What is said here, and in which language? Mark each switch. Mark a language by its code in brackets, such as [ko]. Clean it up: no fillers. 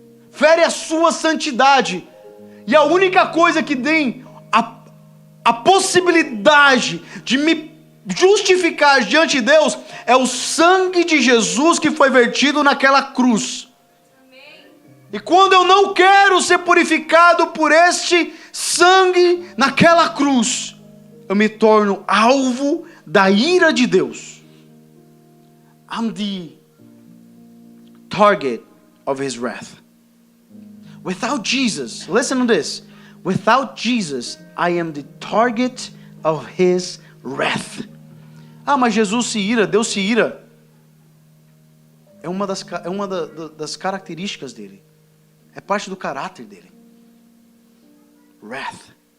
[pt] Fere a sua santidade. E a única coisa que tem a possibilidade de me justificar diante de Deus é o sangue de Jesus que foi vertido naquela cruz. E quando eu não quero ser purificado por este sangue naquela cruz, eu me torno alvo da ira de Deus. [en] I'm the target of His wrath. Without Jesus, listen to this. Without Jesus, I am the target of His wrath. [pt] Ah, mas Jesus se ira, Deus se ira. É uma das características dele. É parte do caráter dele. Wrath.